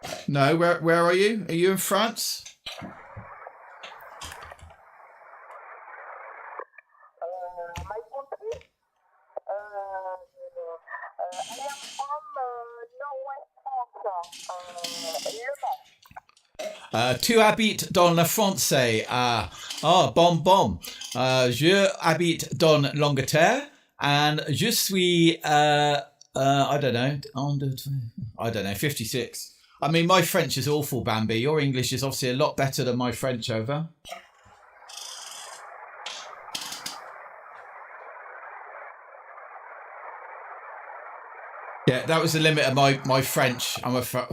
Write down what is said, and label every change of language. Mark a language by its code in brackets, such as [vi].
[en] No, where are you? Are you in France? My country, I am from Northwest France, Le Mans. [fr] Tu habites dans la France. Bon. Je habite dans l'Angleterre [en] and [fr] je suis, [en] I don't know, [fr] 56. [en] I mean, my French is awful, Bambi. Your English is obviously a lot better than my French, over. Yeah, that was the limit of my French. I'm a...